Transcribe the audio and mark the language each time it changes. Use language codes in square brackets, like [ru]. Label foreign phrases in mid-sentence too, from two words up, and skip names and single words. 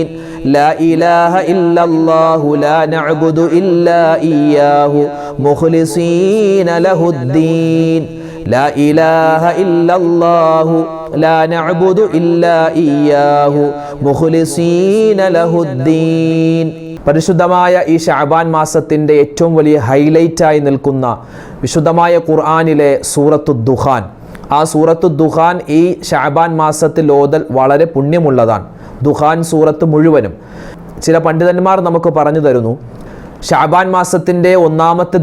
[ar] لا إله إلا الله لا نعبد إلا إياه مخلصين له الدين. لا إله إلا الله لا نعبد إلا إياه مخلصين له الدين. [ml] പരിശുദ്ധമായ ഈ ശഅബാൻ മാസത്തിൻ്റെ ഏറ്റവും വലിയ ഹൈലൈറ്റായി നിൽക്കുന്ന വിശുദ്ധമായ ഖുർആനിലെ സൂറത്തു ദുഖാൻ, ആ സൂറത്തു ദുഖാൻ ഈ ശഅബാൻ മാസത്തിൽ ഓതൽ വളരെ പുണ്യമുള്ളതാണ്. ദുഖാൻ സൂറത്ത് മുഴുവനും ചില പണ്ഡിതന്മാർ നമുക്ക് പറഞ്ഞു തരുന്നു, ശഅബാൻ മാസത്തിൻ്റെ 1-ാമത്തെ